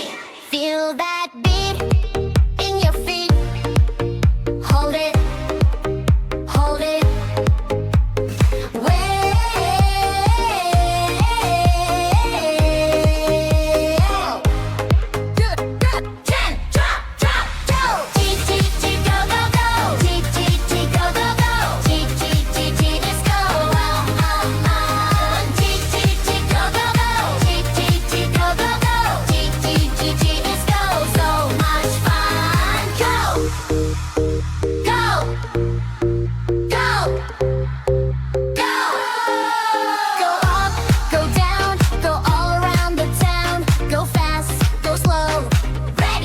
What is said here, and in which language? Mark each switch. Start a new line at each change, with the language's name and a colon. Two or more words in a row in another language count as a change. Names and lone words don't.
English: Feel that beat in your feet. Hold it, hold it. Way. Good. 10, drop, go. T, go, go, go. T, go, go, go. T, let's go. T, go, go, go. T, go, go, go. T, let's go. So much fun. Go, go, go, go. Go up, go down, go all around the town. Go fast, go slow. Ready.